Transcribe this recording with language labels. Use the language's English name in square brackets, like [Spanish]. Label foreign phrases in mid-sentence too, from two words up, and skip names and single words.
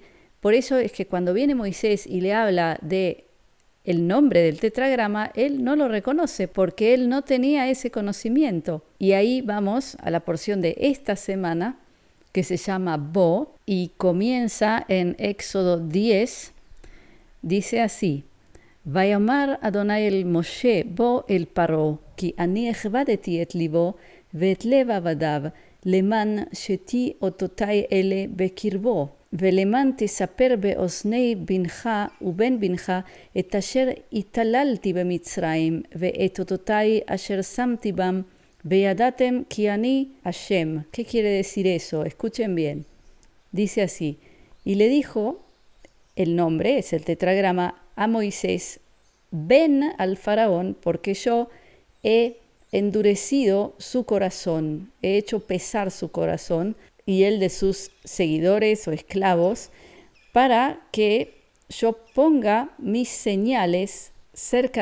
[Spanish] Por eso es que cuando viene Moisés y le habla de el nombre del tetragrama, él no lo reconoce porque él no tenía ese conocimiento. Y ahí vamos a la porción de esta semana que se llama Bo y comienza en Éxodo 10. Dice así: [Hebrew] ויאמר אדני אל משה בא אל פרעה, כי אני הכבדתי את לבו ואת לב עבדיו, למען שתי אותותי אלה בקרבו, ולמען תספר באוזני בנך ובן בנך את אשר התעללתי במצרים, ואת אותותי אשר שמתי בם, וידעתם כי אני השם. [Spanish] ¿Qué quiere decir eso? Escuchen bien. Dice así: y le dijo, el nombre es el tetragrama, a Moisés, ven al faraón porque yo he endurecido su corazón, he hecho pesar su corazón y el de sus seguidores o esclavos, para que yo ponga mis señales cerca de ellos.